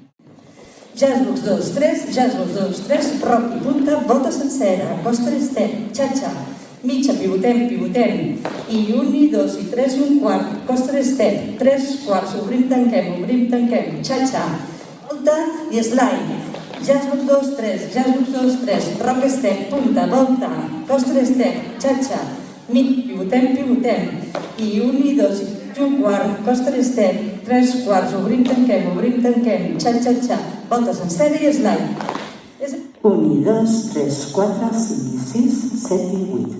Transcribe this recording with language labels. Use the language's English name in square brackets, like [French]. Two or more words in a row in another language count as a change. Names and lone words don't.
[English] Jazz box [Catalan] 2, 3, [English] jazz box [Catalan] 2, 3, rock i punta, volta sencera, [English] coaster step, [Catalan] cha-cha, mitja, pivotem, i 1, i 2, i 3, i un quart, [English] coaster step, [Catalan] 3 quarts, obrim, tanquem, cha-cha, volta i slide. [English] Jazz box 2, 3, jazz box 2, 3, rock step, [Catalan] punta, volta, [English] coaster step, [Catalan] cha-cha, mitja, pivotem, i 1, i 2, i un quart, [English] coaster step, [Catalan] 3 quarts, obrim, tanquem, cha-cha-cha, volta sencera i slide. 1 i 2, 3, 4, 5 i 6, 7 i 8.